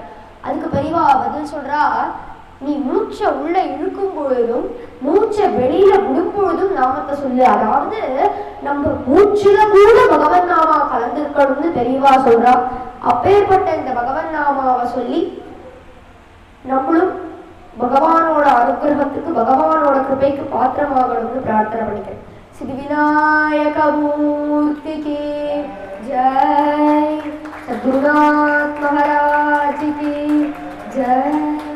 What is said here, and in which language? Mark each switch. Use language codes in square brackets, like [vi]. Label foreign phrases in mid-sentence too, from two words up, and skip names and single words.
[ta] அதுக்கு பெரிவா பதில் சொல்றா, நீ மூச்சை உள்ள இழுக்கும் பொழுதும் மூச்சை வெளியில விடும் பொழுதும் நாமத்தை சொல்லு. அதாவது நம்ம மூச்சுல கூட பகவன் நாமா கலந்துருக்கணும்னு பெரியவா சொல்றா. அப்பேற்பட்ட இந்த பகவன் நாமாவை சொல்லி நம்மளும் பகவானோட அனுகிரகத்துக்கு பகவானோட கிருபைக்கு பாத்திரமாகணும்னு பிரார்த்தனை பண்ணிக்கிறேன். [hi] सिद्धिविनायक मूर्ति की जय, सद्गुरुनाथ महाराज की जय।